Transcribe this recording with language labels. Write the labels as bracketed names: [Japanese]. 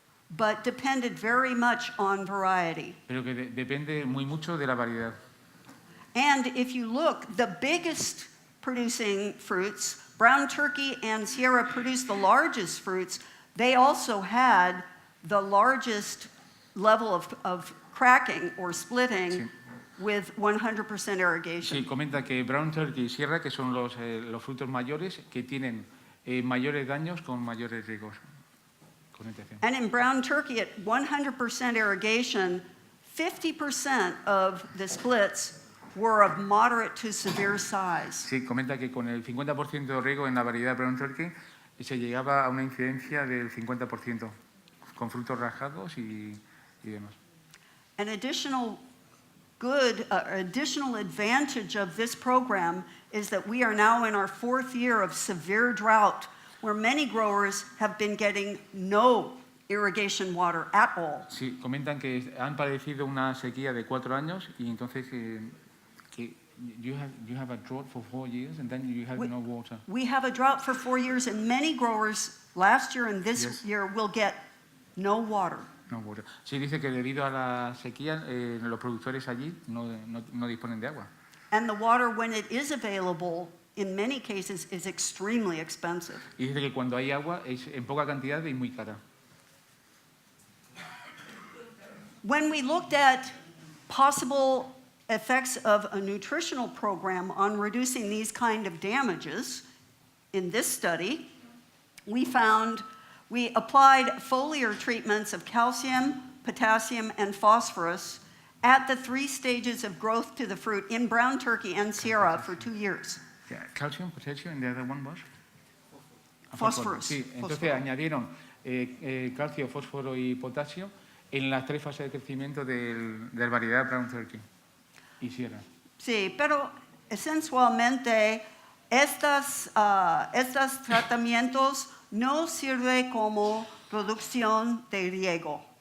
[English] But depended very much on variety. [Spanish] Pero que depende muy mucho de la variedad. [English] And if you look, the biggest producing fruits, brown turkey and Sierra produced the largest fruits. They also had the largest level of cracking or splitting [Spanish] Sí. [English] with 100% irrigation. [Spanish] Sí, comenta que brown turkey y sierra, que son los frutos mayores, que tienen mayores daños con mayores riegos. Con ETC. [English] And in brown turkey, at 100% irrigation, 50% of the splits were of moderate to severe size. [Spanish] Sí, comenta que con el 50% de riego en la variedad brown turkey se llegaba a una incidencia del 50%, con frutos rajados y demás. [English] An additional additional advantage of this program is that we are now in our 4th year of severe drought, where many growers have been getting no irrigation water at all. [Spanish] Sí, comentan que han padecido una sequía de 4 años y entonces que [English] you have a drought for 4 years and then you have no water. We have a drought for 4 years, and many growers last year and this Yes. year will get no water. No water. [Spanish] Sí, dice que debido a la sequía los productores allí no disponen de agua. [English] And the water, when it is available, in many cases, is extremely expensive. [Spanish] Y dice que cuando hay agua es en poca cantidad y muy cara. [English] When we looked at possible effects of a nutritional program on reducing these kind of damages, in this study, we applied foliar treatments of calcium, potassium, and phosphorus at the 3 stages of growth to the fruit in brown turkey and Sierra for 2 years. Yeah, calcium, potassium, and the other one was? Phosphorus. [Spanish] Sí, entonces Fósforo. añadieron calcio, fósforo y potasio en las 3 fases de crecimiento del variedad brown turkey y sierra. Sí, pero esencialmente estos tratamientos no sirven como producción de riego.